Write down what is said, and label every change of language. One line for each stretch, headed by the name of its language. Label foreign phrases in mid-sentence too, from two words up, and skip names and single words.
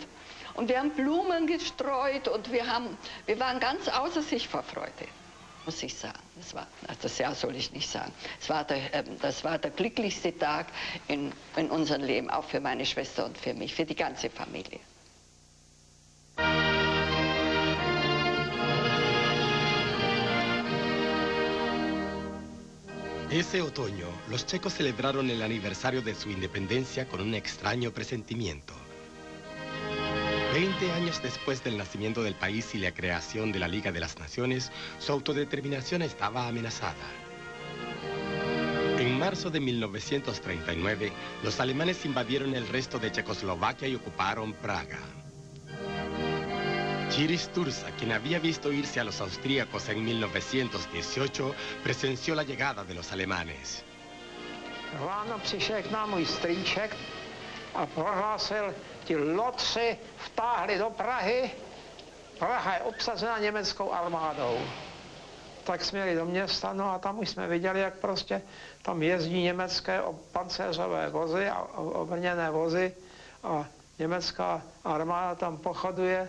German: Und wir haben Blumen gestreut und wir waren ganz außer sich vor Freude, muss ich sagen. Das Jahr soll ich nicht sagen. Das war der glücklichste Tag in unserem Leben, auch für meine Schwester und für mich, für die ganze Familie.
Spanish: Ese otoño, los checos celebraron el aniversario de su independencia con un extraño presentimiento. 20 años después del nacimiento del país y la creación de la Liga de las Naciones, su autodeterminación estaba amenazada. En marzo de 1939, los alemanes invadieron el resto de Checoslovaquia y ocuparon Praga. Jiří Sturza, quien había visto irse a los austríacos en 1918, presenció la llegada de los alemanes.
Czech: Ráno přišel k nám můj strýček a prohlásil, ti lotři vtáhli do Prahy, Praha je obsazena německou armádou. Tak jsme jeli do města, no a tam už jsme viděli, jak prostě tam jezdí německé pancéřové vozy a obrněné vozy a německá armáda tam pochoduje.